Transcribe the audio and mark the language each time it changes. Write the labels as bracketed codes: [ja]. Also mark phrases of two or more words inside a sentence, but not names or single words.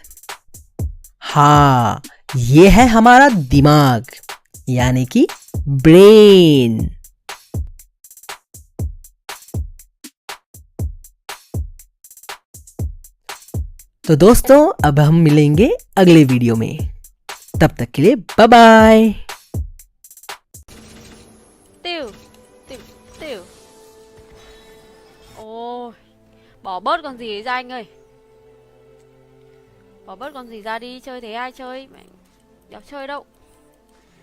[hi] हाँ, ये है हमारा दिमाग यानी कि ब्रेन। तो दोस्तों अब हम मिलेंगे अगले वीडियो में, तब तक के लिए बाय बाय। [vi] Tiêu, tiêu, tiêu. Ôi, bỏ bớt con gì ấy ra anh ơi. Bỏ bớt con gì ra đi, chơi thế ai chơi, mẹ đéo chơi đâu.